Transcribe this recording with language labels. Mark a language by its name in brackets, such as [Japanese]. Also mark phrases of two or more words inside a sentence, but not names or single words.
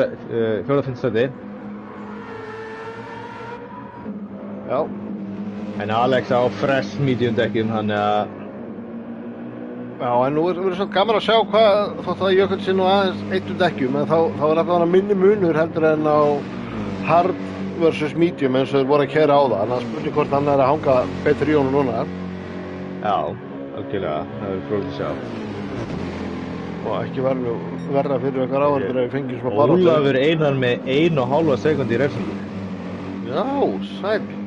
[Icelandic] sæti. Já. En Alex á [English] fresh medium [Icelandic] dekkjum, hann að... Já, en nú er svo gaman að sjá hvað, þótt að Jökull sé nú aðeins eittu dekkjum, en þá er alltaf minni munur heldur en á [English] hard versus medium [Icelandic] eins og þeir voru að keyra á það. Þannig að spurning hvort hann er að hanga betur í honum núna. Já, algjörlega, það er fróðilegt að sjá. Og ekki verða fyrir eitthvað áhörður ef við fengjum smá baráttu. Ólafur Einar með 1,5 sekúndu í refsingu. Já, sæl.